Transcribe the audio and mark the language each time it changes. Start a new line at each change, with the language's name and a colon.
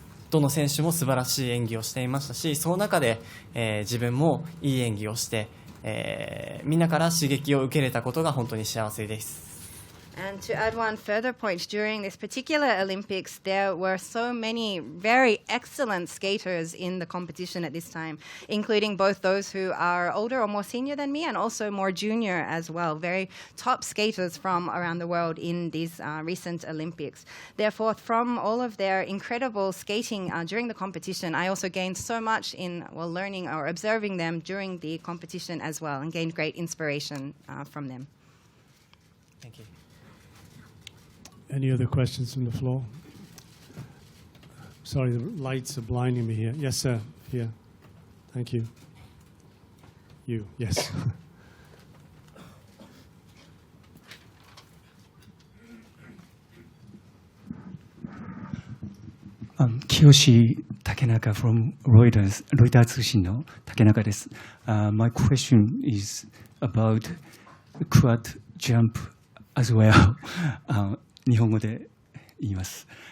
Japanese: どの選手も素晴らしい演技をしていましたし、その中で、自分もいい演技をして、みんなから刺激を受けれたことが本当に幸せです。
English: And to add one further point, during this particular Olympics, there were so many very excellent skaters in the competition at this time, including both those who are older or more senior than me and also more junior as well, very top skaters from around the world in these recent Olympics. Therefore, from all of their incredible skating during the competition, I also gained so much in learning or observing them during the competition as well, and gained great inspiration from them. Thank you. Any other questions from the floor? Sorry, the lights are blinding me here. Yes, sir. Here. Thank you. You, yes.
Japanese: 清竹中
English: from Reuters
Japanese: 通信の竹中です。
English: My question is about quad jump as well
Japanese: 日本語で言います。